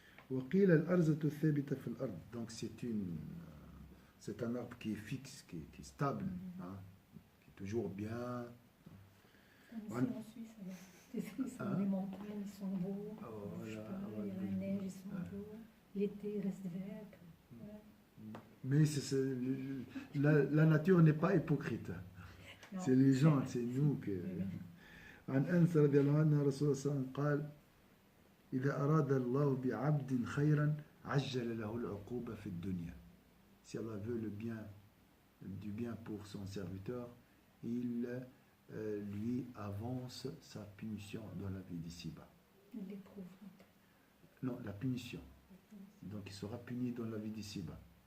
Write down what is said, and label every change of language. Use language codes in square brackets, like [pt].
[ar] وقيل الأرزة الثابتة في الأرض. [fr] Donc c'est un arbre qui est fixe, qui est stable, qui est toujours bien. En Suisse, alors. Les montagnes, ils sont beaux. Il y a la neige, ils sont beaux. L'été, il reste vert. Mais la nature n'est pas hypocrite. Non, c'est les gens, c'est nous que. [ar] عن أنس رضي الله عنه رسول الله صلى الله عليه وسلم قال إذا أراد الله بعبد خيرا عجل له العقوبة في الدنيا. [fr] Si Allah veut du bien pour son serviteur, il lui avance sa punition dans la vie d'ici-bas. Il l'éprouve. Non, la punition. Donc il sera puni dans la vie d'ici-bas.